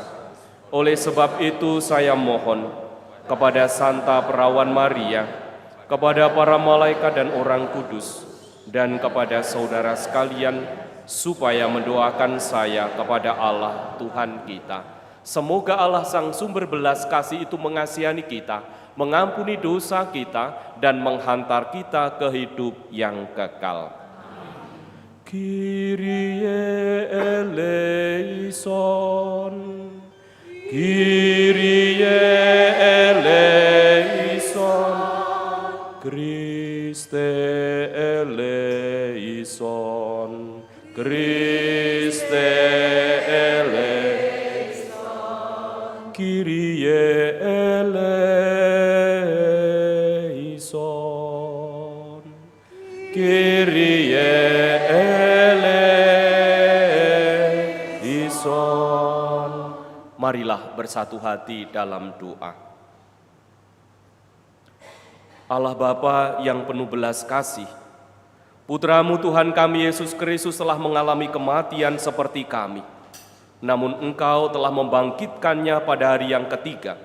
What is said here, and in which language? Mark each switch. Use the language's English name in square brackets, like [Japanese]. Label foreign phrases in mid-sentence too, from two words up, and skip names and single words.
[Indonesian] Oleh sebab itu saya mohon kepada Santa Perawan Maria, kepada para malaikat dan orang kudus, dan kepada saudara sekalian, supaya mendoakan saya kepada Allah Tuhan kita. Semoga Allah Sang Sumber Belas Kasih itu mengasihani kita, mengampuni dosa kita, dan menghantar kita ke hidup yang kekal. [Greek] Κύριε ἐλέησον, Κύριε ἐλέησον, Χριστέ ἐλέησον, Χριστὲ ἐλέησον, Κύριε ἐλέησον, Κύριε ἐλέησον. [Indonesian] Marilah bersatu hati dalam doa. Allah Bapa yang penuh belas kasih, Putra-Mu Tuhan kami Yesus Kristus telah mengalami kematian seperti kami. Namun Engkau telah membangkitkannya pada hari yang ketiga.